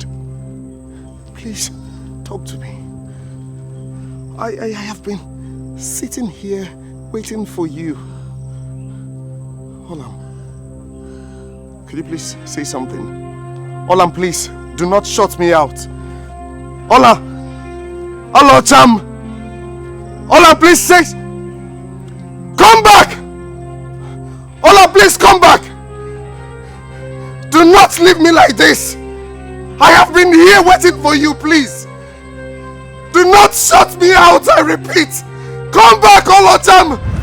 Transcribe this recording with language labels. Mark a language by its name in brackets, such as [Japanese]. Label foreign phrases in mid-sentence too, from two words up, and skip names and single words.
[English] Please, talk to me. I have been sitting here waiting for you. Olam, could you please say something? Olam, please, do not shut me out. Ola! Olaocha! Ola, please say, come back! Ola, please come back! Do not leave me like this. I have been here waiting for you, please. Do not shut me out, I repeat. Come back, Olaocha!